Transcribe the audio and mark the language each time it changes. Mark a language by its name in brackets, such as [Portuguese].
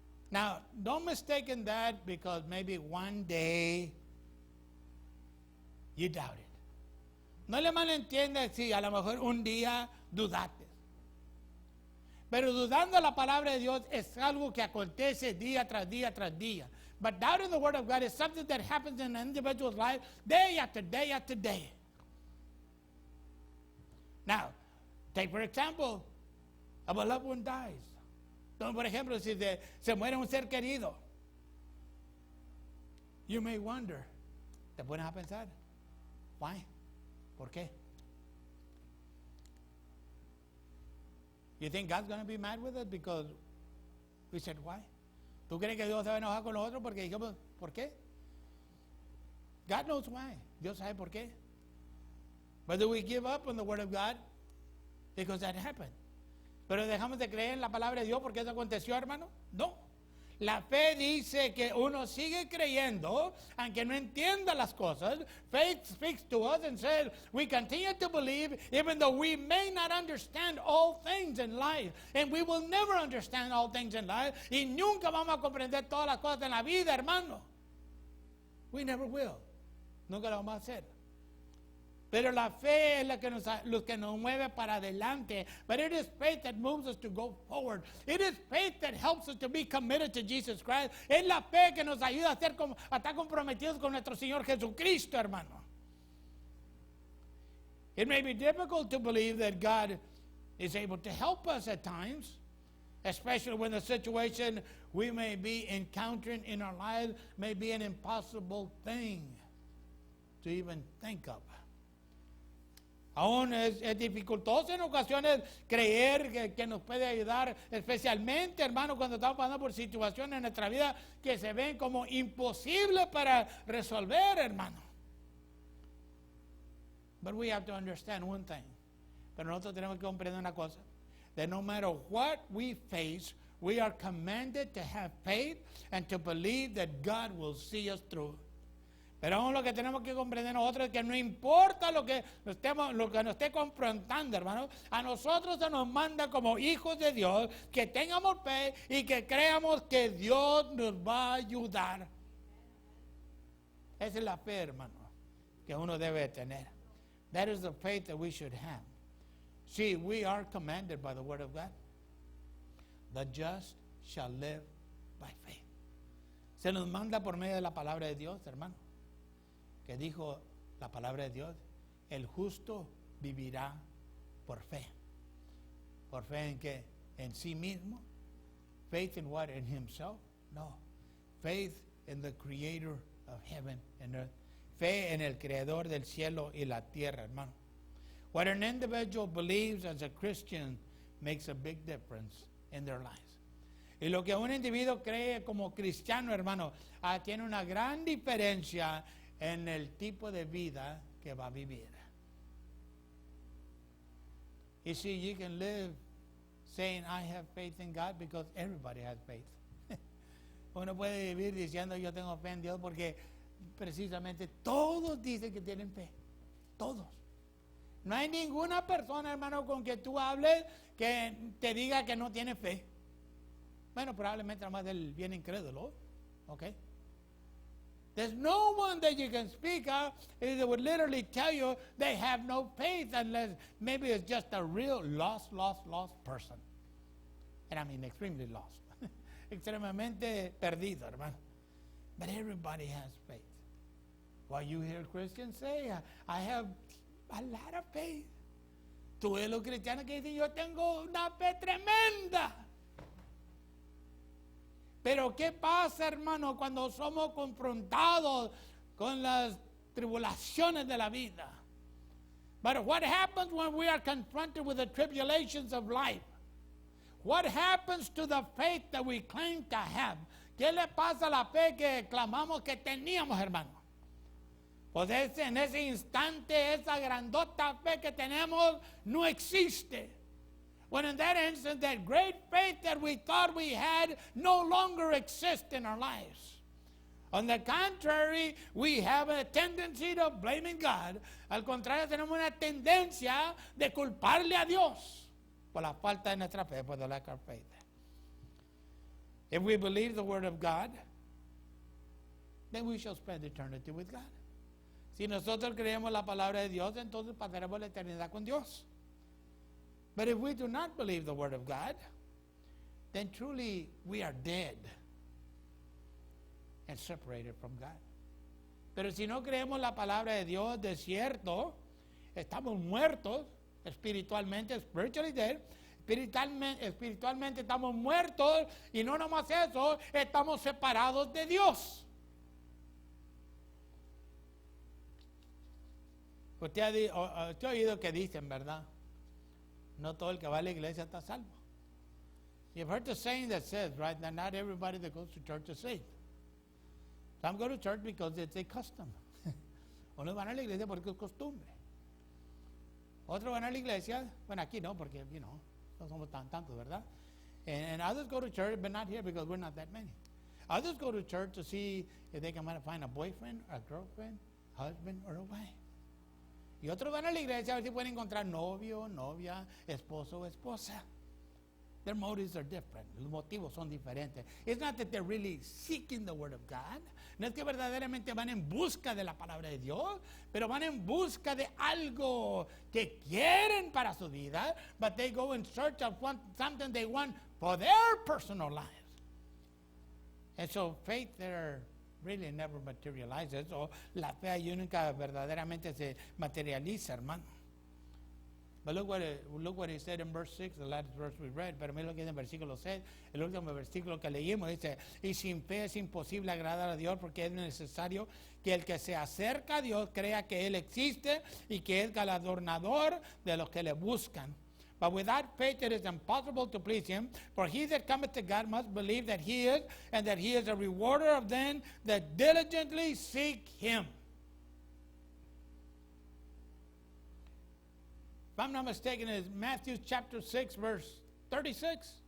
[English] Now, don't mistake in that because maybe one day you doubt it. [Spanish] No le malentienda si a lo mejor un día dudaste. Pero dudando la palabra de Dios es algo que acontece día tras día tras día. [English] But doubting the Word of God is something that happens in an individual's life day after day after day. Now, take for example, a loved one dies. [Spanish] Entonces, por ejemplo, si se muere un ser querido, [English] you may wonder, [Spanish] te pones a pensar, [English] why? [Spanish] ¿Por qué? [English] You think God's going to be mad with us because we said why? [Spanish] ¿Tú crees que Dios se va a enojar con nosotros porque dijimos por qué? [English] God knows why. [Spanish] Dios sabe por qué. [English] But do we give up on the Word of God because that happened? [Spanish] Pero dejamos de creer en la palabra de Dios porque eso aconteció, hermano. No. La fe dice que uno sigue creyendo, aunque no entienda las cosas. [English] Faith speaks to us and says, we continue to believe even though we may not understand all things in life. And we will never understand all things in life. [Spanish] Y nunca vamos a comprender todas las cosas en la vida, hermano. [English] We never will. [Spanish] Nunca lo vamos a hacer. Pero la fe es lo que nos mueve para adelante. [English] But it is faith that moves us to go forward. It is faith that helps us to be committed to Jesus Christ. [Spanish] Es la fe que nos ayuda a estar comprometidos con nuestro Señor Jesucristo, hermano. [English] It may be difficult to believe that God is able to help us at times, especially when the situation we may be encountering in our lives may be an impossible thing to even think of. [Spanish] Aún es dificultoso en ocasiones creer que nos puede ayudar, especialmente, hermano, cuando estamos pasando por situaciones en nuestra vida que se ven como imposibles para resolver, hermano. [English] But we have to understand one thing. [Spanish] Pero nosotros tenemos que comprender una cosa. [English] That no matter what we face, we are commanded to have faith and to believe that God will see us through. [Spanish] Pero aún lo que tenemos que comprender nosotros es que no importa lo que nos esté confrontando, hermano, a nosotros se nos manda como hijos de Dios que tengamos fe y que creamos que Dios nos va a ayudar. Esa es la fe, hermano, que uno debe tener. [English] That is the faith that we should have. See, we are commanded by the Word of God. The just shall live by faith. [Spanish] Se nos manda por medio de la palabra de Dios, hermano. Que dijo la palabra de Dios, el justo vivirá por fe. ¿Por fe en qué? ¿En sí mismo? [English] ¿Faith in what? ¿In himself? [Spanish] No. [English] Faith in the creator of heaven and earth. [Spanish] Fe en el creador del cielo y la tierra, hermano. [English] What an individual believes as a Christian makes a big difference in their lives. [Spanish] Y lo que un individuo cree como cristiano, hermano, tiene una gran diferencia en el tipo de vida que va a vivir. [English] You see, you can live saying, I have faith in God, because everybody has faith. [Spanish] Uno puede vivir diciendo, yo tengo fe en Dios, porque precisamente todos dicen que tienen fe. Todos. No hay ninguna persona, hermano, con que tú hables que te diga que no tiene fe. Bueno, probablemente nada más del bien incrédulo, ¿ok? [English] There's no one that you can speak of that would literally tell you they have no faith, unless maybe it's just a real lost person. And I mean extremely lost. [Spanish] Extremadamente perdido, hermano. [English] But everybody has faith. While you hear Christians say, I have a lot of faith. [Spanish] Tú ves los cristianos que dicen, yo tengo una fe tremenda. Pero ¿qué pasa, hermano, cuando somos confrontados con las tribulaciones de la vida? [English] But what happens when we are confronted with the tribulations of life? What happens to the faith that we claim to have? [Spanish] ¿Qué le pasa a la fe que clamamos que teníamos, hermano? Pues en ese instante, esa grandota fe que tenemos no existe. [English] When in that instant, that great faith that we thought we had no longer exists in our lives. On the contrary, we have a tendency to blaming God. [Spanish] Al contrario, tenemos una tendencia de culparle a Dios por la falta de nuestra fe, por [English] the lack of faith. If we believe the Word of God, then we shall spend eternity with God. [Spanish] Si nosotros creemos la palabra de Dios, entonces pasaremos la eternidad con Dios. [English] But if we do not believe the Word of God, then truly we are dead and separated from God. [Spanish] Pero si no creemos la palabra de Dios, de cierto, estamos muertos espiritualmente, [English] spiritually dead. [Spanish] Espiritualmente estamos muertos, y no nomás eso, estamos separados de Dios. Usted ha oído que dicen, ¿verdad? No todo el que va a la iglesia está salvo. [English] You've heard the saying that says, right, that not everybody that goes to church is saved. Some go to church because it's a custom. [Spanish] Unos van a la iglesia porque es costumbre. Otros van a la iglesia, bueno, aquí no, porque, no somos tantos, ¿verdad? [English] And others go to church, but not here because we're not that many. Others go to church to see if they can find a boyfriend, a girlfriend, husband, or a wife. [Spanish] Y otros van a la iglesia a ver si pueden encontrar novio, novia, esposo o esposa. [English] Their motives are different. [Spanish] Los motivos son diferentes. [English] It's not that they're really seeking the Word of God. [Spanish] No es que verdaderamente van en busca de la palabra de Dios, pero van en busca de algo que quieren para su vida, [English] but they go in search of something they want for their personal lives. And so faith there really never materializes, [Spanish] o la fe ahí nunca verdaderamente se materializa, hermano. [English] But look what he said in verse 6, the last verse we read. [Spanish] Pero mira lo que dice en versículo 6, el último versículo que leímos. Dice, y sin fe es imposible agradar a Dios, porque es necesario que el que se acerca a Dios crea que Él existe y que es galardonador de los que le buscan. [English] But without faith it is impossible to please him, for he that cometh to God must believe that he is, and that he is a rewarder of them that diligently seek him. If I'm not mistaken, it's Matthew chapter 6, verse 36.